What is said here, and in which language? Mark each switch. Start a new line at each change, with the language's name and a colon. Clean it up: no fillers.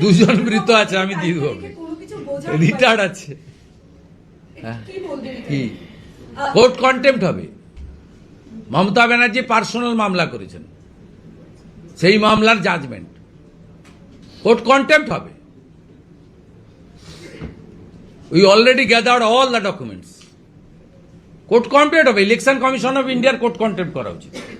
Bangla: 2 জন মৃত আছে, আমি দিয়ে দেবো, রিটায়ার্ড আছে। কি বলবেন? কি কোর্ট কন্টেম্প্ট হবে? মমতা ব্যানার্জি পার্সোনাল মামলা করেছেন, সেই মামলার জাজমেন্ট, কোর্ট কন্টেম্প্ট হবে।
English: We already gathered all the documents.
Bangla: Court contempt হবে, ইলেকশন কমিশন অফ ইন্ডিয়ার কোর্ট কন্টেম্প্ট করা উচিত।